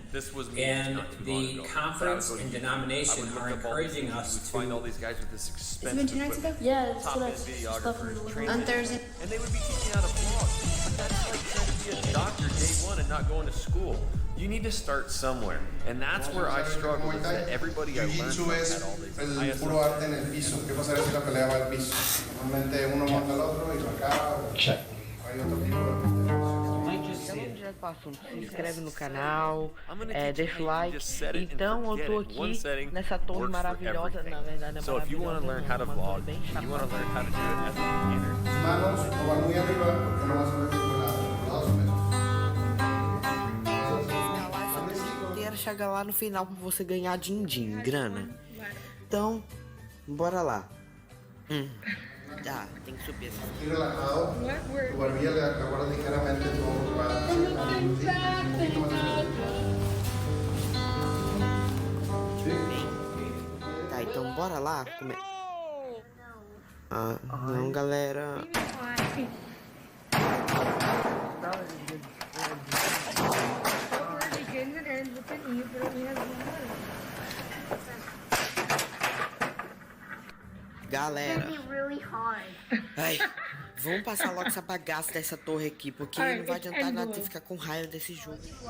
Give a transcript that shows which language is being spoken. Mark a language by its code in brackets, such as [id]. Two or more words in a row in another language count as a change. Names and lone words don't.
[en] And the conference and denomination are encouraging us to find all these guys with this expensive equipment. Yeah, it's stuff on Thursday. And they would be teaching how to vlog. That's like trying to be a doctor day one and not going to school. You need to start somewhere. And that's where I struggle, is that everybody I learned from had all these. [es] El puro arte en el piso. ¿Qué pasaría si la pelea va al piso? Normalmente uno monta al otro y marcaba. Hay otro tipo de [pt] Então, direto para o assunto, se inscreve no canal, deixa o like. Então, eu tô aqui nessa torre maravilhosa, na verdade é [en] So if you want to learn how to vlog, you want to learn how to do it as a beginner. [es] manos no van muy arriba porque no vas a ver ningún lado. [pt] Inteira chega lá no final pra você ganhar din-din, grana. Então, bora lá. Tem que subir essa. [es] Y relajado, tu barbilla le aguarda ligeramente tu hombro para [pt] Tá, então bora lá. Não, galera. Galera, ai, vamos passar logo essa bagaça dessa torre aqui, porque não vai adiantar nada você ficar com raiva desse jogo.